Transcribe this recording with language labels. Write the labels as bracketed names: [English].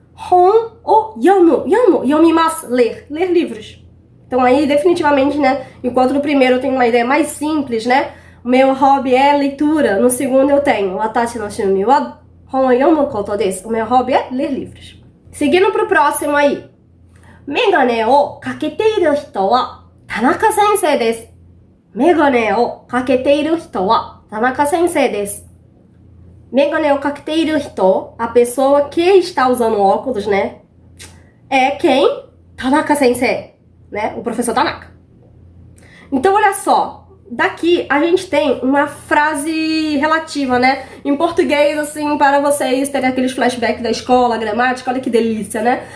[Japanese] Hon o yomimasu, [Portuguese] ler livros. Então aí, definitivamente, né, enquanto no primeiro eu tenho uma ideia mais simples, né, o meu hobby é leitura. No segundo eu tenho [Japanese] watashi no shumi wa, hon o yomu koto desu. [Portuguese] O meu hobby é ler livros. Seguindo pro próximo aí. [Japanese] メガネをかけている人は田中先生です。メガネをかけている人は田中先生です。メガネをかけている人, [Portuguese] a pessoa que está usando óculos, né? É quem? Tanaka Sensei, né? O professor Tanaka. Então, olha só. Daqui a gente tem uma frase relativa, né? Em português, assim, para vocês terem aqueles flashbacks da escola, gramática, olha que delícia, né?